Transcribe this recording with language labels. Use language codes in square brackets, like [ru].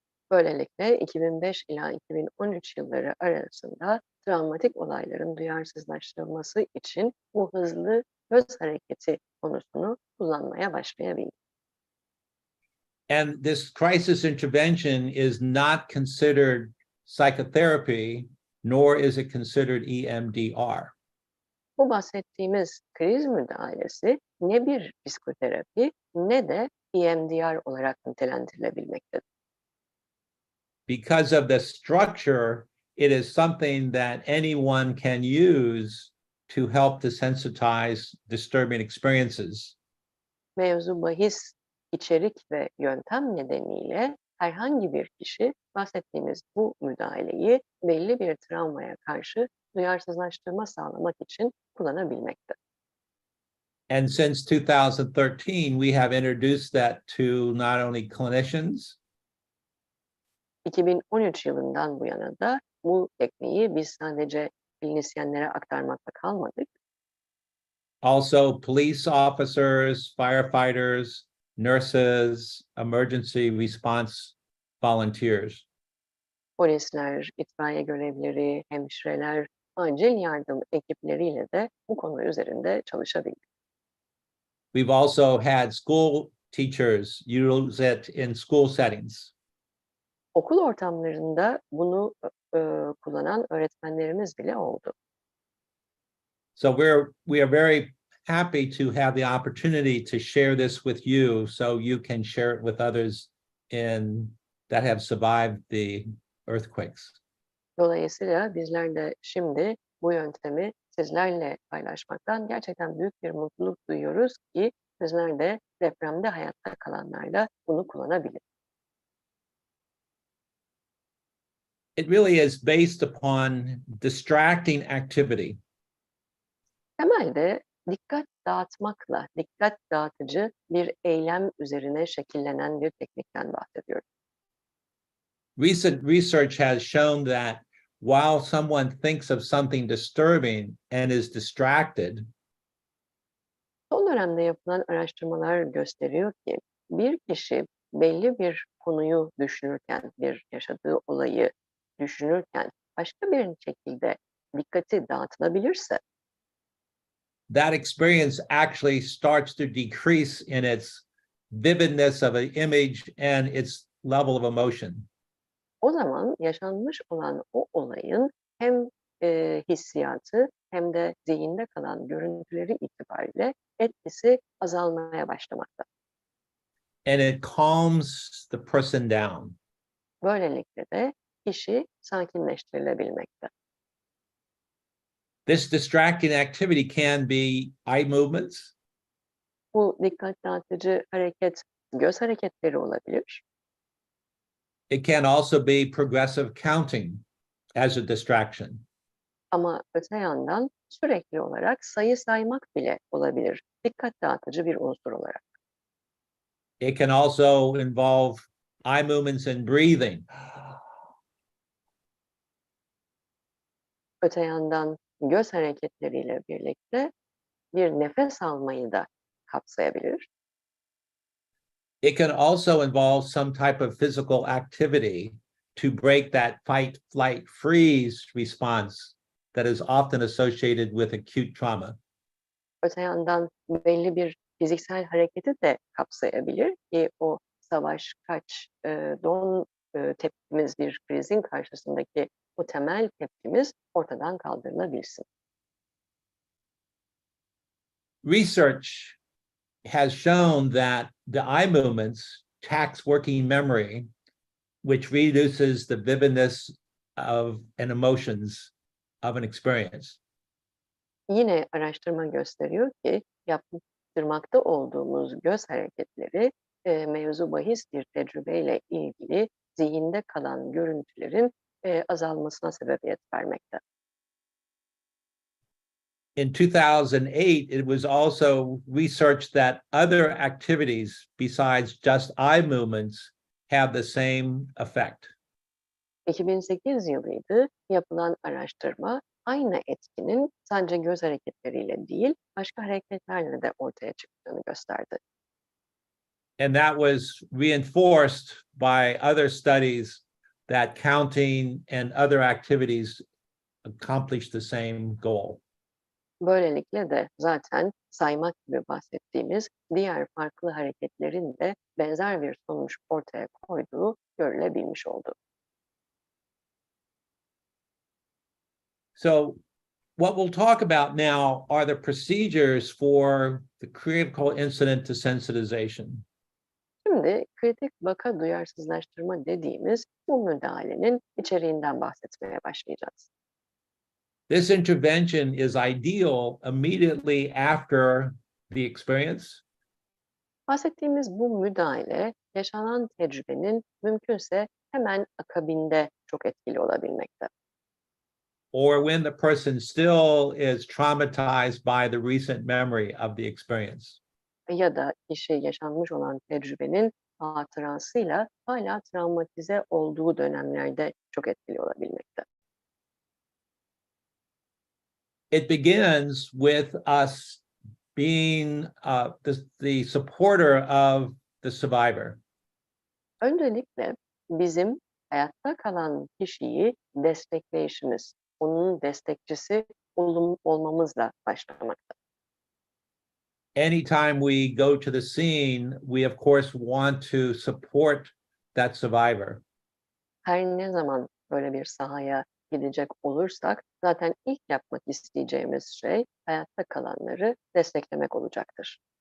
[tr] Böylelikle 2005 ila 2013 yılları arasında travmatik olayların duyarsızlaştırılması için bu hızlı göz hareketi konusunu kullanmaya başlayabildik. [en] And this crisis intervention is not considered psychotherapy, nor is it considered EMDR. [tr] Bu bahsettiğimiz kriz müdahalesi ne bir psikoterapi ne de EMDR olarak nitelendirilebilmektedir. [en] Because of the structure, it is something that anyone can use to help desensitize disturbing experiences. [tr] Mevzu bahis, içerik ve yöntem nedeniyle herhangi bir kişi bahsettiğimiz bu müdahaleyi belli bir travmaya karşı duyarsızlaştırma sağlamak için kullanabilmekte. [en] And since 2013, we have introduced that to not only clinicians, [tr] 2013 yılından bu yana da bu tekniği biz sadece klinisyenlere aktarmakta kalmadık. [en] also police officers, firefighters, nurses, emergency response volunteers. [tr] Polisler, itfaiye görevlileri, hemşireler, acil yardım ekipleriyle de bu konu üzerinde çalışabildik. [en] We've also had school teachers use it in school settings. [tr] Okul ortamlarında bunu kullanan öğretmenlerimiz bile oldu. [en] So we are very happy to have the opportunity to share this with you so you can share it with others that have survived the earthquakes. [tr] Dolayısıyla bizler de şimdi bu yöntemi sizlerle paylaşmaktan gerçekten büyük bir mutluluk duyuyoruz ki sizler de depremde hayatta kalanlarla bunu kullanabilir. [en] It really is based upon distracting activity. [tr] Temelde dikkat dağıtmakla, dikkat dağıtıcı bir eylem üzerine şekillenen bir teknikten bahsediyoruz. [en] Recent research has shown that while someone thinks of something disturbing and is distracted, [tr] Son dönemde yapılan araştırmalar gösteriyor ki bir kişi belli bir konuyu düşünürken, bir yaşadığı olayı düşünürken başka bir şekilde dikkati dağıtılabilirse [en] that experience actually starts to decrease in its vividness of an image and its level of emotion. [tr] o zaman yaşanmış olan o olayın hem hissiyatı hem de zihinde kalan görüntüleri itibariyle etkisi azalmaya başlamakta. [en] And it calms the person down. [tr] Böylelikle de kişi sakinleştirilebilmekte. [en] This distracting activity can be eye movements. [tr] Bu dikkat dağıtıcı hareket göz hareketleri olabilir. [en] It can also be progressive counting as a distraction. [tr] Ama öte yandan sürekli olarak sayı saymak bile olabilir. Dikkat dağıtıcı bir unsur olarak. [en] It can also involve eye movements and breathing. [tr] Öte yandan göz hareketleriyle birlikte bir nefes almayı da kapsayabilir. [en] It can also involve some type of physical activity to break that fight, flight, freeze response that is often associated with acute trauma. [tr] Öte yandan belli bir fiziksel hareketi de kapsayabilir ki o savaş, kaç, don tepkimiz bir krizin karşısındaki o temel tepkimiz ortadan kaldırılabilsin. [en] Research has shown that the eye movements tax working memory, which reduces the vividness of and emotions of an experience. [tr] Yine araştırma gösteriyor ki yaptırmakta olduğumuz göz hareketleri mevzu bahis bir tecrübeyle ilgili zihinde kalan görüntülerin azalmasına sebebiyet vermekte. [en] In 2008, it was also researched that other activities besides just eye movements have the same effect. [tr] 2008 yılıydı. Yapılan araştırma aynı etkinin sadece göz hareketleriyle değil, başka hareketlerle de ortaya çıktığını gösterdi. [en] And that was reinforced by other studies that counting and other activities accomplish the same goal. [tr] Böylelikle de zaten saymak gibi bahsettiğimiz diğer farklı hareketlerin de benzer bir sonuç ortaya koyduğu görülebilmiş oldu. [en] So what we'll talk about now are the procedures for the critical incident desensitization. [tr] Şimdi kritik vaka duyarsızlaştırma dediğimiz bu müdahalenin içeriğinden bahsetmeye başlayacağız. [en] This intervention is ideal immediately after the experience, [tr] Bahsettiğimiz bu müdahale yaşanan tecrübenin mümkünse hemen akabinde çok etkili olabilmekte. [en] or when the person still is traumatized by the recent memory of the experience. [tr] Ya da kişi yaşanmış olan tecrübenin hatırasıyla hala travmatize olduğu dönemlerde çok etkili olabilmekte. [en] It begins with us being the supporter of the survivor. [tr] Öncelikle bizim hayatta kalan kişiyi destekleyişimiz, onun destekçisi olmamızla başlamakta. [en] Anytime we go to the scene, we of course want to support that survivor. [tr] Her ne zaman böyle bir sahaya gidecek olursak zaten ilk yapmak isteyeceğimiz şey hayatta kalanları desteklemek olacaktır.